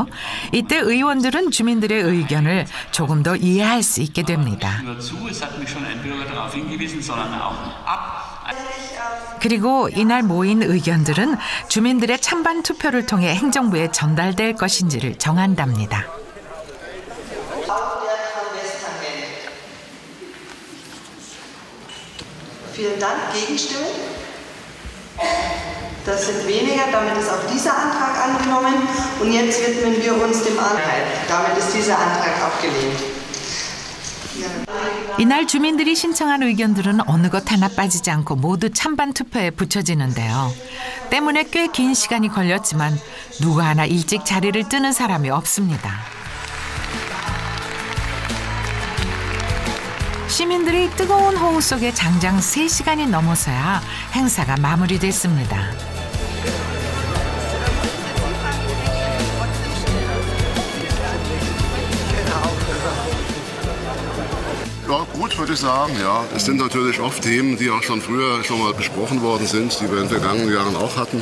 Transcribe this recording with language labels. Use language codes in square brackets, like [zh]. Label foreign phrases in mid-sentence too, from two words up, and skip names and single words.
[ko] 이때 의원들은 주민들의 의견을 조금 더 이해할 수 있게 됩니다. 그리고 이날 모인 의견들은 주민들의 찬반 투표를 통해 행정부에 전달될 것인지를 정한답니다. [de] Vielen Dank. Gegenstimmen? Das sind weniger. Damit ist auch dieser Antrag angenommen. Und jetzt widmen wir uns dem Antrag. Damit ist dieser Antrag abgelehnt. [ko] 이날 주민들이 신청한 의견들은 어느 것 하나 빠지지 않고 모두 찬반 투표에 붙여지는데요. 때문에 꽤 긴 시간이 걸렸지만 누구 하나 일찍 자리를 뜨는 사람이 없습니다. 시민들이 뜨거운 호우 속에 장장 3시간이 넘어서야 행사가 마무리됐습니다. [de] Ja, gut, würde ich sagen, ja. Es sind natürlich oft Themen, die auch schon früher schon mal besprochen worden sind, die wir in den vergangenen Jahren auch hatten.